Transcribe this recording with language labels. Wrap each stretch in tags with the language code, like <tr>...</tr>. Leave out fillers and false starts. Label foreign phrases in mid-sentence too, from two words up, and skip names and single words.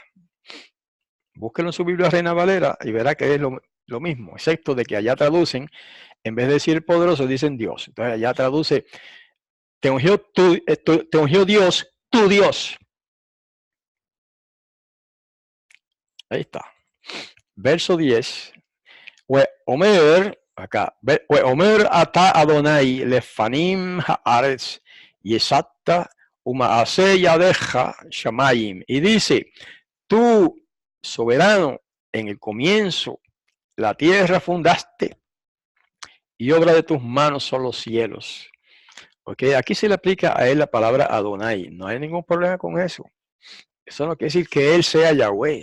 <es>Búsquelo en su Biblia Reina Valera y verá que es lo mismo, excepto de que allá traducen, en vez de decir poderoso, dicen Dios. Entonces allá traduce, te ungió Dios, tu Dios. Ahí está. Verso 10. Omer, acá,</es> <he>אומר אתה אדוני לפנים הארץ יסדת ומעשה ידיך שמים.</he> <es>Y dice, tú, soberano, en el comienzo la tierra fundaste y obra de tus manos son los cielos. Okay, aquí se le aplica a él la palabra Adonai. No hay ningún problema con eso. Eso no quiere decir que él sea Yahweh.</es>